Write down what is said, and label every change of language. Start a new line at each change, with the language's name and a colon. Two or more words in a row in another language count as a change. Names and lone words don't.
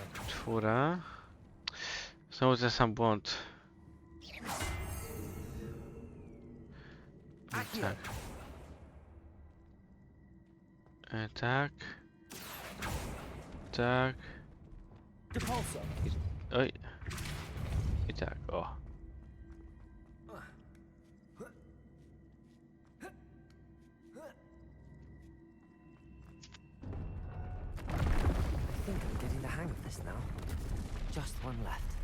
Polish: Czwóra. Znowu ten sam błąd. Accio. Tak. Tak. Tak. Depulso. Oj. I tak, o.
English: I think I'm getting the hang of this now. Just one left.